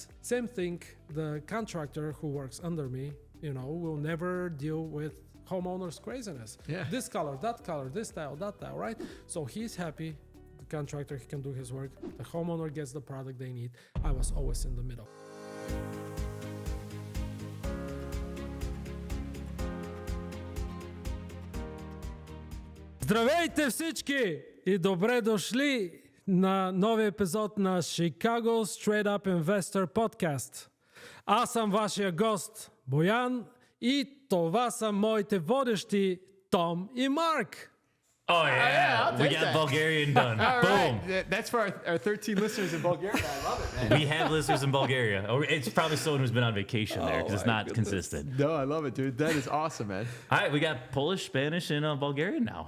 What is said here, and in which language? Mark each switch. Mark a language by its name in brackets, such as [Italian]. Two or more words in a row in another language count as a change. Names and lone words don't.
[English] Same thing, the contractor who works under me, will never deal with homeowner's craziness. Yeah. This color, this style, that style, right? So he's happy. The contractor, he can do his work. The homeowner gets the product they need. I was always in the middle. [Bulgarian] Здравейте всички и добре дошли на нови епизод на [English] Chicago Straight Up Investor Podcast. [Bulgarian] Аз съм вашия гост Боян и това са моите водещи Том и Марк. [English] Oh, yeah. We got Bulgarian done. Boom. Right. That's for our 13 listeners in Bulgaria. I love it, man. We have listeners in Bulgaria. It's probably someone who's been on vacation there because it's not consistent. No, I love it, dude. That is awesome, man. All right, we got Polish, Spanish, and Bulgarian now.